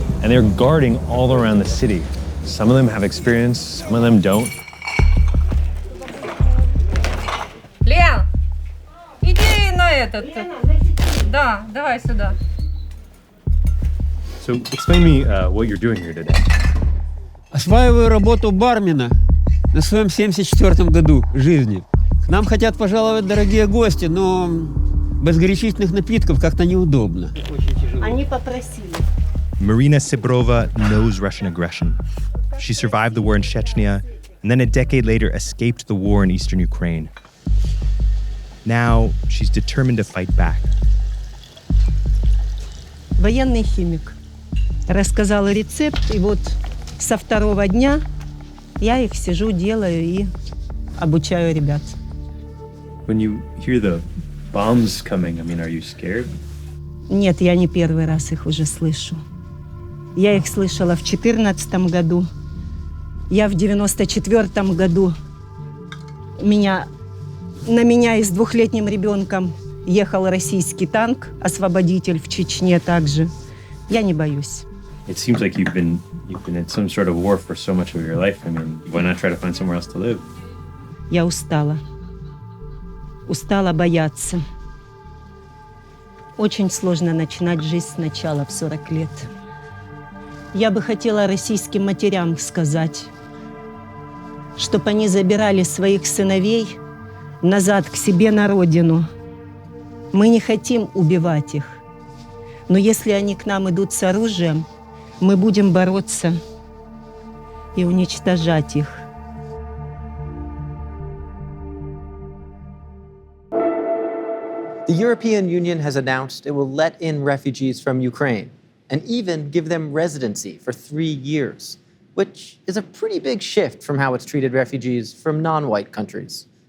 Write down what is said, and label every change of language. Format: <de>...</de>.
<en>And they're guarding all around the city. Some of them have experience, some of them don't.</en> <ru>Лен, иди на этот. Да, давай сюда.</ru> <en>So explain me what you're doing here today.</en> <ru>Осваиваю работу бармена на своем 74-м году жизни. К нам хотят пожаловать дорогие гости, но без горячительных напитков как-то неудобно. Они попросили.</ru> <en>Marina Sibrova knows Russian aggression. She survived the war in Chechnya and then a decade later escaped the war in eastern Ukraine. Now she's determined to fight back.</en> <ru>Военный химик. Рассказала рецепт, и вот со второго дня я их сижу, делаю и обучаю ребят.</ru> <en>When you hear the bombs coming, I mean, are you scared?</en> <ru>Нет, я не первый раз их уже слышу. Я их слышала в 2014 году. Я в 1994 году. На меня и с двухлетним ребенком ехал российский танк, освободитель в Чечне также. Я не боюсь.</ru> <en>It seems like you've been in some sort of war for so much of your life. I mean, why not try to find somewhere else to live?</en> <ru>Я устала. Устала бояться. Очень сложно начинать жизнь сначала в 40 лет. Я бы хотела российским матерям сказать, чтобы они забирали своих сыновей назад к себе на родину. Мы не хотим убивать их. Но если они к нам идут с оружием, мы будем бороться и уничтожать их.</ru> <en>The European Union has announced it will let in refugees from Ukraine and even give them residency for 3 years, which is a pretty big shift from how it's treated refugees from non-white countries.</en>